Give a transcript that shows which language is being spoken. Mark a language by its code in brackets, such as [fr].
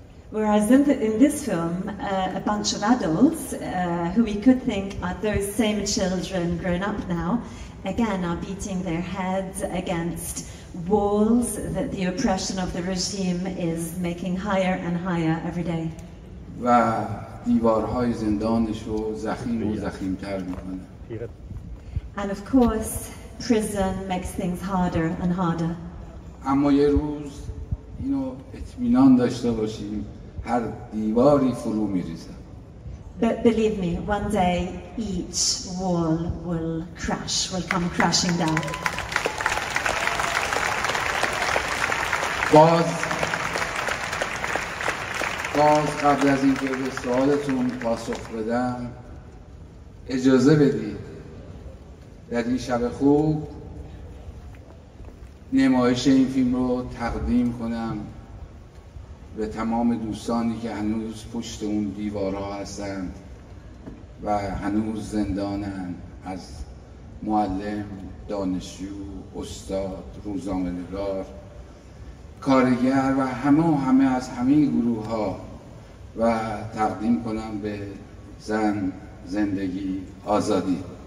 [en] Whereas in this film, a bunch of adults, who we could think are those same children grown up now, again are beating their heads against walls that the oppression of the regime is making higher and higher every day. [fa] و دیوارهای زندانش رو زخیم و زخیمتر میکنه. [en] And of course, prison makes things harder and harder. [fa] اما یه روز اینو اطمینان داشته باشیم هر دیواری فرو میریزه. [en] But believe me, one day each wall will crash, will come crashing down. [fa] باز قبل از اینکه به سوالتون پاسخ بدم اجازه بدید در این شب خوب نمایش این فیلم رو تقدیم کنم به تمام دوستانی که هنوز پشت اون دیوارها هستند و هنوز زندانند، از معلم، دانشجو، استاد، روزنامه‌نگار، کارگر و همه از همه گروه ها و تقدیم کنم به زن، زندگی، آزادی.